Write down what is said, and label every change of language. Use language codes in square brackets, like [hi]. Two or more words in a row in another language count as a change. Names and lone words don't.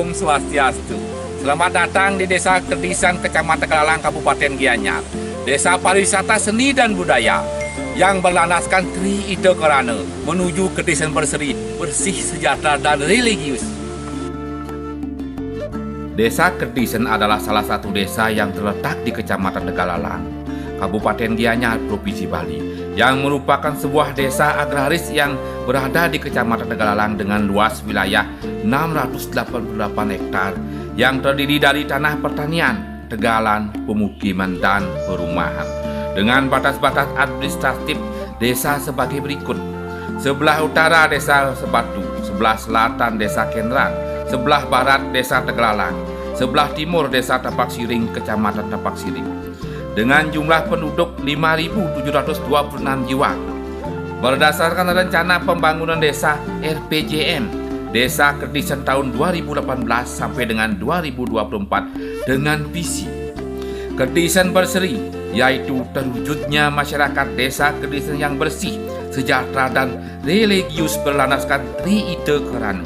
[id] Swastiastu. Selamat datang di Desa Kedisan, Kecamatan Tegalalang, Kabupaten Gianyar. Desa pariwisata seni dan budaya yang berlandaskan Tri Ida Karana menuju Kedisan berseri, bersih, sejahtera dan religius. Desa Kedisan adalah salah satu desa yang terletak di Kecamatan Tegalalang, Kabupaten Gianyar, Provinsi Bali, yang merupakan sebuah desa agraris yang berada di Kecamatan Tegalalang dengan luas wilayah 688 hektar yang terdiri dari tanah pertanian, tegalan, pemukiman, dan perumahan. Dengan batas-batas administratif desa sebagai berikut: sebelah utara Desa Sebatu, sebelah selatan Desa Kenran, sebelah barat Desa Tegalalang, sebelah timur Desa Tapak Siring, Kecamatan Tapak Siring, dengan jumlah penduduk 5.726 jiwa. Berdasarkan rencana pembangunan desa RPJM Desa Kedisan tahun 2018 sampai dengan 2024 dengan visi Kedisan berseri, yaitu terwujudnya masyarakat Desa Kedisan yang bersih, sejahtera, dan religius berlandaskan Tri Ida Karana.